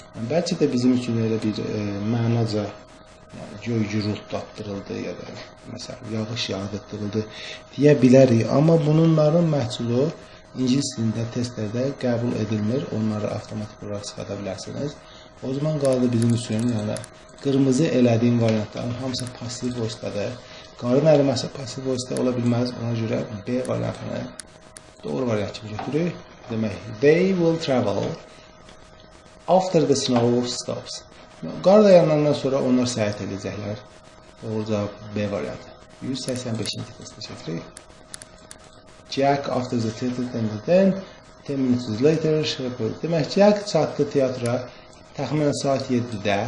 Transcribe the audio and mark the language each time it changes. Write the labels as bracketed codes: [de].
[az] Bəlkə də bizim üçün elə bir mənaca göy güruldatdırıldı ya da məsələn, yağış yağdırıldı deyə bilərik. Amma bunların məhsulu İngilis dilində testlərdə qəbul edilmir. Onları avtomatik olaraq çıxada bilərsiniz. O zaman qaldı bizim üçün, yəni qırmızı elədiyim variantların hamısı pasiv voice'dadır. Qarın əriməsi pasiv voice'da ola bilməz. Ona görə B variantını doğru variant kimi götürürük. [en] Demək, they will travel after the snow stops. [az] Qar dayanandan sonra onlar səyahət edəcəklər. Doğru cavab B variantı. 185-ci testə çəkirik. Jack after the theater then 10 minutes later demək, Jack çatdı teatra təxminən saat 7-də.